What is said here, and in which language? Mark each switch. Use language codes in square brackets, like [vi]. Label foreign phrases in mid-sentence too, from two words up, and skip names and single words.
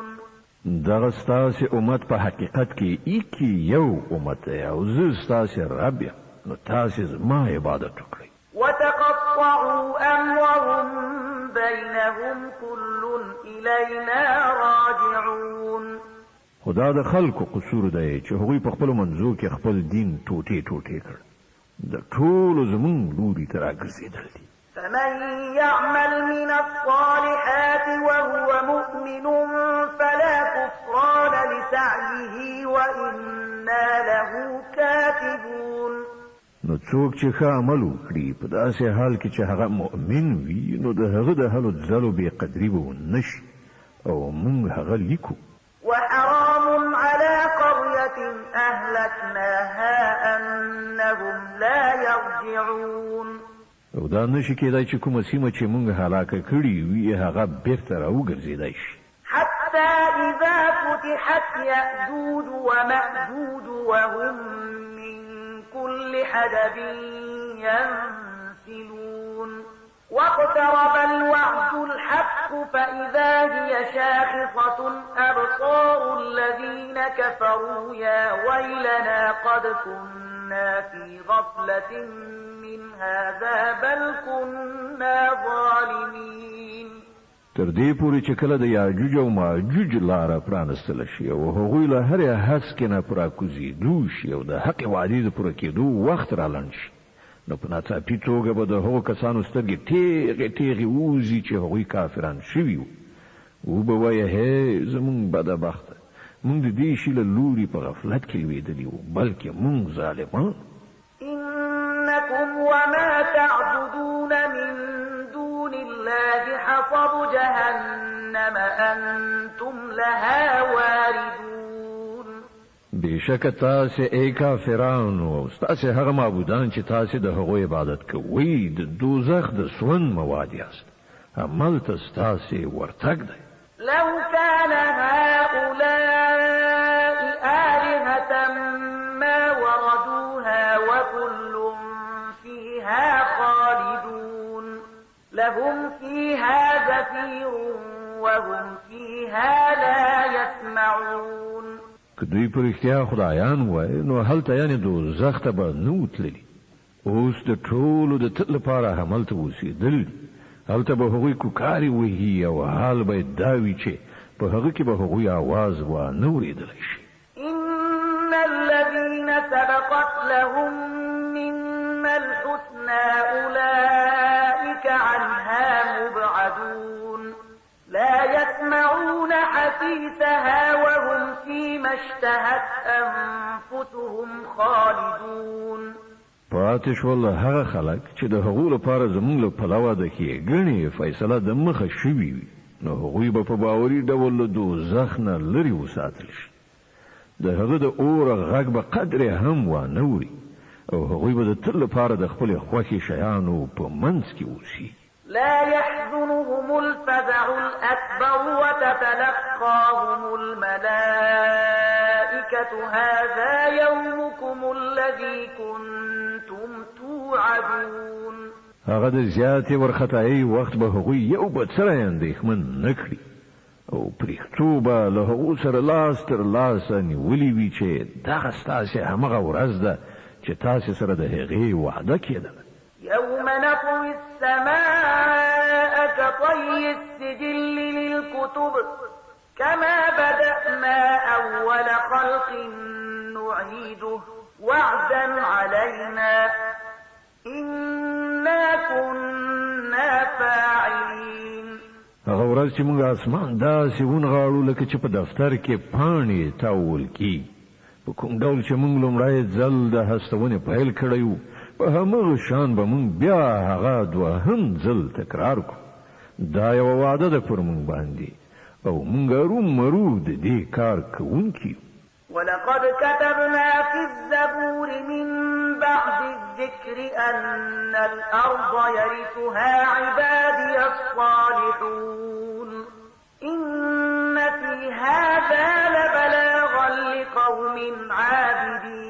[ps] دغه ستاسې امت په حقیقت کې ایکی یو امت دی او زه ستاسې رب یم، نو تاسې زما عبادت وکړئ. [ar] وتقطعوا أمرهم بينهم كل إلينا راجعون. [ps] خدا د خلکو قصور دی چې هغوی په خپل منځو کې خپل دین ټوټې ټوټې کړ. د ټولو زمون لوري ته راګرځېدل دي. [ar] فمن يعمل من الصالحات وهو مؤمن فلا كفران لسعيه وإنا له كاتبون. [ps] نو څوک چې ښه عمل وکړي په داسې حال کې چې هغه مؤمن وي، نو د هغه د هلو ځلو بې قدري به ونه شي او موږ هغه لیکو. [ar] وحرام على قرية أهلكناها أنهم لا يرجعون. [ps] او دا نشي کېدای چې کومه سیمه چې موږ هلاکه کړي وي هغه بیرته راوګرځېدای شي. [ar] حتى إذا فتحت يأجوج ومأجوج وهم من كل حدب ينسلون. واقترب الوعد الحق فإذا هي شاخصة أبصار الذين كفروا يا ويلنا قد كنا في غفلة من هذا بل كنا ظالمين. [ps] تر دې پورې چې کله د یاجوج او ماجوج لاره پرانستل شي او هغوی له هرې هسکې نه پراکوزېدو شي او د حق وعدې د پوره کېدو وخت رالنډ شي، نو په ناڅاپي توګه به د هغو کسانو سترګې تیغې تیغې ووځي چې هغوی کافران شوي وو. وبه وایه هی زمونږ بدبخته، مونږ د دې شي له لوري په غفلت کې لوېدلي وو، بلکې مونږ ظالمان. [ar] إنكم وما تعبدون من دون الله حصب جهنم أنتم لها واردون. [ps] بېشکه تاسې ای کافرانو او ستاسې هغه معبودان چې تاسې د هغو عبادت کوئ د دوزخ د سون مواد یاست، هملته ستاسې ورتګ دی. [ar] لو كان هؤلاء آلهة ما وردوها وكل فيها خالدون. لهم فيها زفير وهم فيها لا يسمعون. [ps] که دوی په رښتیا خدایان وای نو هلته یعنې دوزخ ته به نه وتللي. اوس د ټولو د تل لپاره هملته اوسېدل دي. هلته به هغوی کوکارې وهي او حال به یې دا وي چې په هغه کې به هغوی آواز وانه اورېدلی شي. [ar] إن الذين سبقت لهم منا الحسنى أولئك عنها مبعدون. لا يسمعون حسيسها وهم فيما اشتهت أنفسهم خالدون. [ps] پاتې شول هغه خلک چې د هغو لپاره زموږ له پلوه د ښېګڼې فیصله د مخه شوي وي، نو هغوی به په باوري ډول له دوزخ نه لرې وساتل شي. د هغه د اوره غږ به قدرې هم وانه اوري او هغوی به د تل لپاره د خپلې خوښې شیانو په منځ کې اوسي. [ar] لا يحزنهم الفزع الأكبر وتتلقاهم الملائكة هذا يومكم الذي كنتم توعدون. [ps] هغه د زیاتې ورختایي وخت به هغوی یو بل سره اندېښمن نه کړي او پرېښتو به له هغو سره لاس تر لاسه نیولي وي چې دغه ستاسې همغه ورځ ده چې تاسې سره د هغې وعده کېدله. [ar] يوم نطوي السماء كطي السجل للكتب كما بدأنا أول خلق نعيده وعدا علينا إنا كنا فاعلين. [ps] هغه ورځ چې موږ اسمان داسې ونغاړو لکه چې په دفتر کې پاڼې تاول کېږي. په کوم ډول چې موږ لومړی ځل د هستونې پیل کړی وو، په همغه شان به موږ بیا هغه دوهم ځل تکرار کړو. دا یوه وعده ده پر موږ باندې او موږ ارومرو د دې کار کوونکي. [ar] ولقد كتبنا في الزبور من بعد الذكر أن الأرض يرثها عبادي الصالحون إن في هذا لبلاغا لقوم عابدين.